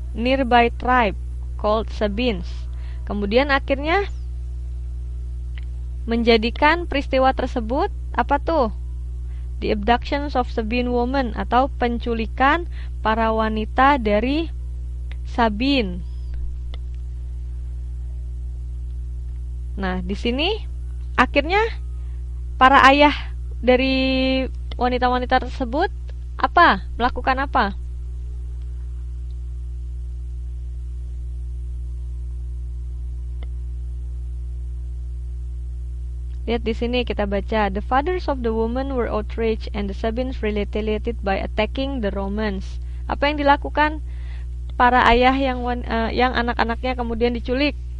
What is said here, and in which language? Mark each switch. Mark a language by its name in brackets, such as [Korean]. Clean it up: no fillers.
[English] Nearby tribe called Sabines. [Indonesian] Kemudian akhirnya menjadikan peristiwa tersebut apa tuh? [English] The abductions of Sabine women [Indonesian] atau penculikan para wanita dari Sabin. Nah, di sini akhirnya para ayah dari wanita-wanita tersebut apa? Melakukan apa? Lihat di sini kita baca, [English] the fathers of the women were outraged and the Sabines retaliated by attacking the Romans. [Indonesian] Apa yang dilakukan para ayah yang anak-anaknya kemudian diculik?